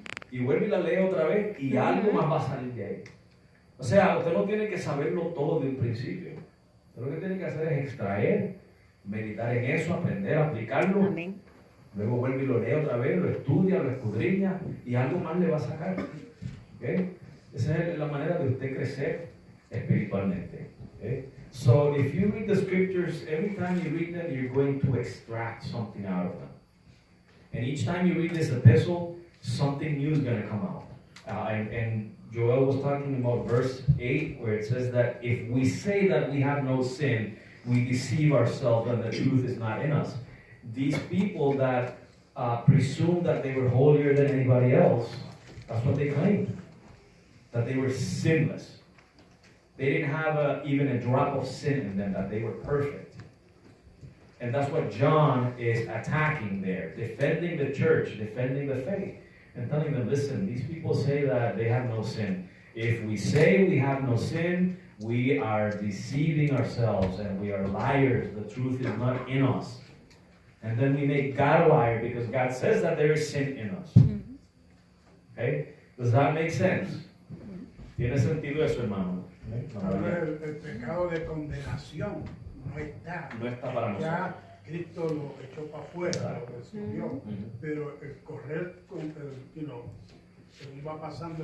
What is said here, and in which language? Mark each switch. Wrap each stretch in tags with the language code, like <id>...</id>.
<es>Y vuelve y la lee otra vez y algo más va a salir de ahí. O sea, usted no tiene que saberlo todo de un principio. Usted lo que tiene que hacer es extraer, meditar en eso, aprender, aplicarlo. Amén. Luego vuelve y lo lee otra vez, lo estudia, lo escudriña y algo más le va a sacar. ¿Okay? Esa es la manera de usted crecer espiritualmente.</es> <en>¿Okay? So if you read the scriptures, every time you read them, you're going to extract something out of them. And each time you read this epistle, something new is going to come out. And Joel was talking about verse 8, where it says that if we say that we have no sin, we deceive ourselves and the truth is not in us. These people that presumed that they were holier than anybody else, that's what they claimed. that they were sinless. They didn't have even a drop of sin in them, that they were perfect. And that's what John is attacking there, defending the church, defending the faith, and telling them, listen, these people say that they have no sin. If we say we have no sin, we are deceiving ourselves and we are liars. The truth is not in us. And then we make God a liar because God says that there is sin in us. Okay? Does that make sense?</en> <es>¿Tiene sentido eso, hermano? Ahora el pecado de condenación no está. No está para nosotros. Ya Cristo lo echó para afuera, lo resolvió. Pero el correr con el, según va pasando</es>